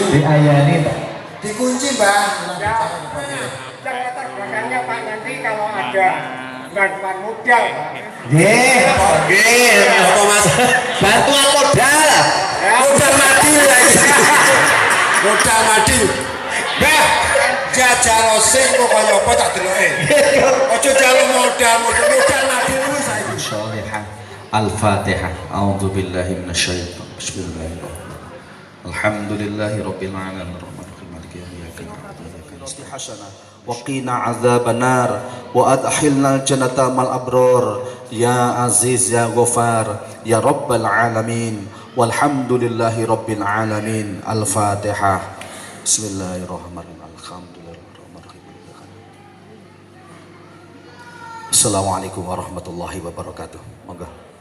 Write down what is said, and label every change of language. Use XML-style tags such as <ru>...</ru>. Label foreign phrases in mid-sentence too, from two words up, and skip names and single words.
<jv>diayani Pak. dikunci mbak.</jv> <id>Yang latar belakangnya Pak nanti kalau ada bantuan modal Pak. Apa Mas? Bantuan modal. Modal mati lagi. Modal mati.</id> <jv>Mbak, jajal sing kok kaya apa tak deloke. Aja jalo modal mati lu saiki. Sholihah.</jv> <ar>الفاتحة. أعوذ بالله من الشيطان الرجيم بسم الله الرحمن الرحيم. الحمد لله رب العالمين. الرحمن الرحيم مالك يوم الدين حسنة وقنا عذاب النار وأدخلنا الجنة مع الأبرار يا عزيز يا غفار يا رب العالمين والحمد لله رب العالمين. الفاتحة. بسم الله الرحمن الرحيم الحمد لله الرحمن الرحيم. السلام عليكم ورحمة الله وبركاته.</ar> <jv>Monggo.</jv>